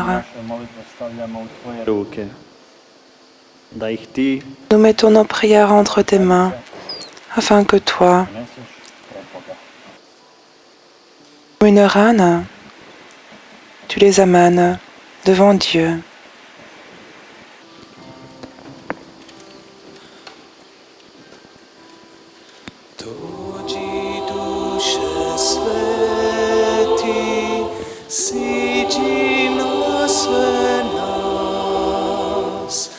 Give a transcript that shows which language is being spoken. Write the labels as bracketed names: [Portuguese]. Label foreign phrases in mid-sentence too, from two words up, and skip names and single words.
[Croatian] naše molitve stavljamo u tvoje ruke, da ih ti [French] nous mettons nos prières entre tes mains, afin que toi, [Croatian] neseš pred Boga. [French] comme une reine, tu les amènes devant Dieu. [Croatian] Dođi duše sveti, siđi na sve nas.